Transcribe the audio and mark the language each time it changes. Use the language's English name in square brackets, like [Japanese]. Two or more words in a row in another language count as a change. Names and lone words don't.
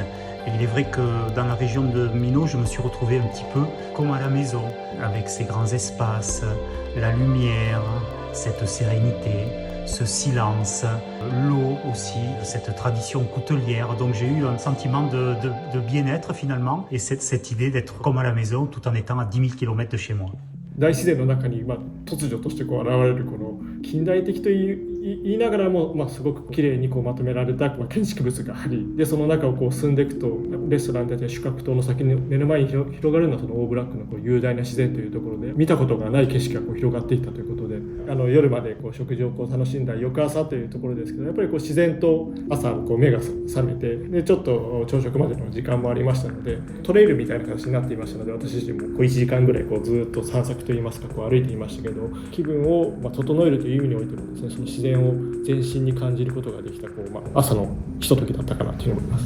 [French] Et il est vrai que dans la région de Minot, je me suis retrouvé un petit peu comme à la maison, avec ces grands espaces, la lumière, cette sérénité, ce silence, l'eau aussi, cette tradition coutelière. Donc j'ai eu un sentiment de bien-être finalement, et cette idée d'être comme à la maison tout en étant à 10 000 km de chez moi. [Japanese] 大自然の中に突如として現れるこの近代的と言いながらも、すごく綺麗にこうまとめられた、建築物があり、でその中をこう進んでいくとレストランだったり宿泊棟の先に目の前に広がるのはそのオーブラックのこう雄大な自然というところで見たことがない景色がこう広がっていったということで、夜までこう食事をこう楽しんだ翌朝というところですけど、やっぱりこう自然と朝こう目が覚めて、でちょっと朝食までの時間もありましたので、トレイルみたいな形になっていましたので、私自身もこう1時間ぐらいこうずっと散策といいますかこう歩いていましたけど、気分を整えるという意味においてもですね、その自然を全身に感じることができた朝のひとときだったかなというふうに思います。